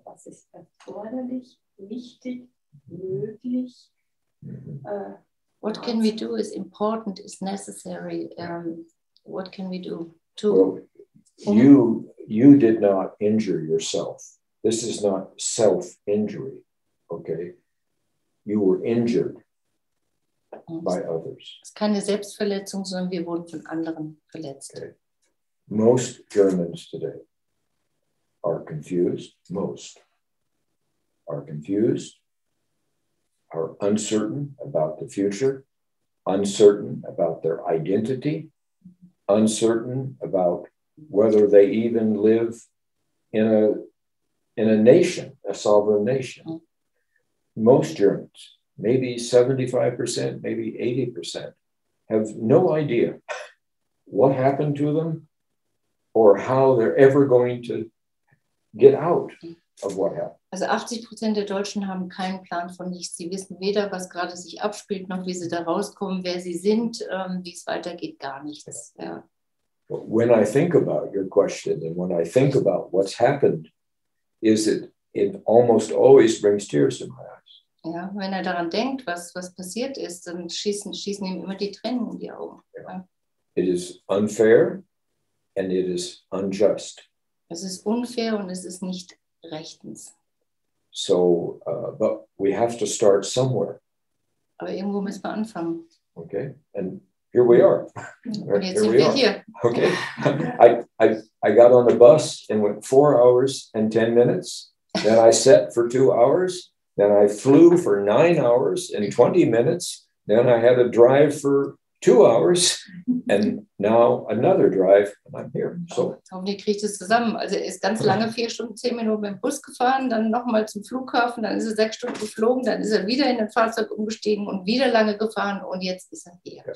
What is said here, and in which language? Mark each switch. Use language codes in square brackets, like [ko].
[de] Was ist erforderlich, wichtig, möglich? [en] What can we do is important, is necessary. What can we do to... Well, you did not injure yourself. This is not self-injury, okay? You were injured by others. [de] Es ist keine Selbstverletzung, sondern wir wurden von anderen verletzt. [en] Okay. Most Germans today are confused. Most are confused, are uncertain about the future, uncertain about their identity, uncertain about whether they even live in a nation, a sovereign nation. Most Germans, maybe 75%, maybe 80%, have no idea what happened to them or how they're ever going to get out of what happened. [de] Also 80% der Deutschen haben keinen Plan von nichts. Sie wissen weder, was gerade sich abspielt, noch wie sie da rauskommen, wer sie sind, wie es weitergeht, gar nichts. Ja. [en] When I think about your question and when I think about what's happened, it almost always brings tears to my eyes. [de] Ja, wenn daran denkt, was passiert ist, dann schießen ihm immer die Tränen in die Augen. Ja. [en] It is unfair and it is unjust. [de] Es ist unfair und es ist nicht rechtens. [en] So, but we have to start somewhere. [de] Aber irgendwo müssen wir anfangen. [en] Okay, and here we are. [de] Und jetzt sind wir hier. [en] Okay, I got on the bus and went 4 hours and 10 minutes. Then I sat for 2 hours. Then I flew for 9 hours and 20 minutes. Then I had a drive for 2 hours and now another drive and I'm here. So [de] Hoffentlich kriegt es zusammen. Also er ist ganz lange 4 Stunden, 10 Minuten mit dem Bus gefahren, dann nochmal zum Flughafen, dann ist er 6 Stunden geflogen, dann ist er wieder in ein Fahrzeug umgestiegen und wieder lange gefahren und jetzt ist er hier.